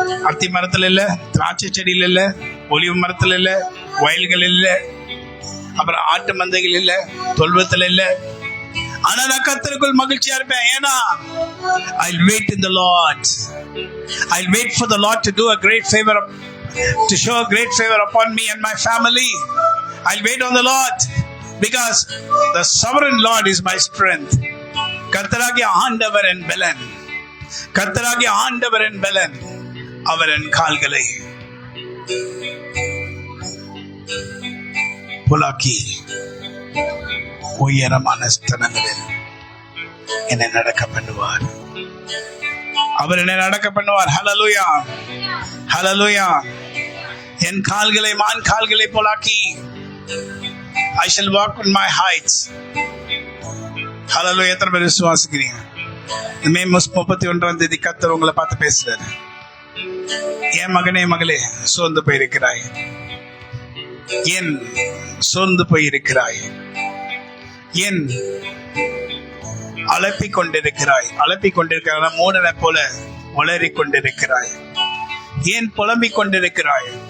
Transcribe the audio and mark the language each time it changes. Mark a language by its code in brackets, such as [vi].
[ta] அத்தி மரத்துல இல்ல, திராட்சை செடியில் இல்ல, ஒலிவ மரத்துல இல்ல, வயல்கள் இல்ல, அப்புறம் ஆட்டு மந்தைகள் இல்ல, தொல்வத்துல இல்ல. ஆனா நான் கர்த்தருக்குள் மகிழ்ச்சியா இருப்பேன். ஏன்னா [en] I'll wait in the Lord. I'll wait for the Lord to do a great favor, to show a great favor upon me and my family. I'll wait on the Lord because the sovereign Lord is my strength. [ta] கர்த்தராகிய ஆண்டவர் என் பெலன், கர்த்தராகிய ஆண்டவர் என் பெலன், அவர் என் கால்களை புலாக்கி உயரமான ஸ்தலங்களில் என்னை நடக்க பண்ணுவார். அவர் என்னை நடக்க பண்ணுவார். ஹல்லேலூயா, ஹல்லேலூயா. என் கால்களை மான் கால்களை போலாக்கி [en] I shall walk on my heights. [ta] ஹல்லேலூயா. எத்தனை பேர் விசுவாசிக்கிறீங்க? மே 31ஆம் தேதி கர்த்தர் உங்களை பார்த்து பேசுறாரு. என் மகனே மகளே, சோர்ந்து போயிருக்கிறாய், ஏன் சோர்ந்து போயிருக்கிறாய், ஏன் அலப்பிக் கொண்டிருக்கிறாய், மூடனை போல உளறிக் கொண்டிருக்கிறாய், ஏன் புலம்பிக் கொண்டிருக்கிறாய்?